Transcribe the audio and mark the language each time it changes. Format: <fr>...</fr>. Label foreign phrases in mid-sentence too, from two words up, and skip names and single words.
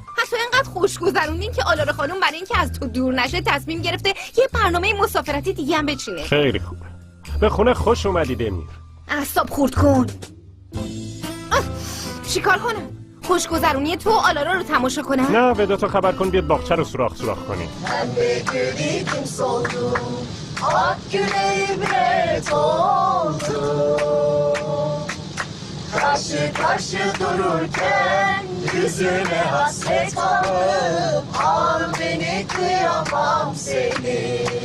<fa>پس اینقدر خوش گذروندین که آلاره خانم برای اینکه از تو دور نشه تصمیم گرفته یه برنامه مسافرتی دیگه هم بچینه. خیلی خوبه. به خونه خوش اومدی دمیر. اعصاب خورد کن. چیکار کنم؟ خوشگذرونی تو آلارا رو تماشا کنم؟ نه به دوتا خبر کن بیاد باغچه رو سوراخ کنی.</fa> <tr>Pembe gülüm soldu, ak güne ibret oldu. Karşı karşı dururken yüzüne hasret kaldım. Al beni kıyamam seni.</tr>